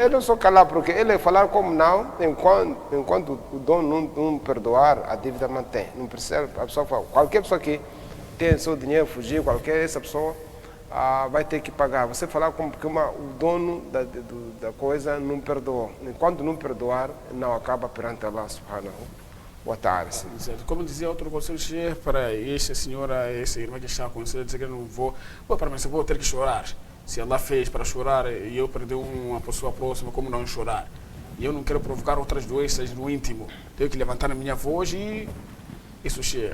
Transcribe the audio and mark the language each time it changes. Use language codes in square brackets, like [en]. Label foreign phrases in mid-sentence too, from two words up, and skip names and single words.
[pt] Ele só calar, porque ele falar como não, enquanto o dono não perdoar, a dívida mantém. Não precisa, a pessoa fala, qualquer pessoa que tem seu dinheiro, fugir, essa pessoa vai ter que pagar. Você falar como que o dono da coisa não perdoou. Enquanto não perdoar, não acaba perante [ar] الله سبحانه وتعالى. [pt] Como dizia outro conselho, Sheikh, para essa senhora, essa irmã que está a conselho, dizer que eu não vou, para mim, eu vou ter que chorar. Se Allah fez para chorar e eu perdi uma pessoa próxima, como não chorar? E eu não quero provocar outras doenças no íntimo. Tenho que levantar a minha voz e isso, Sheikh.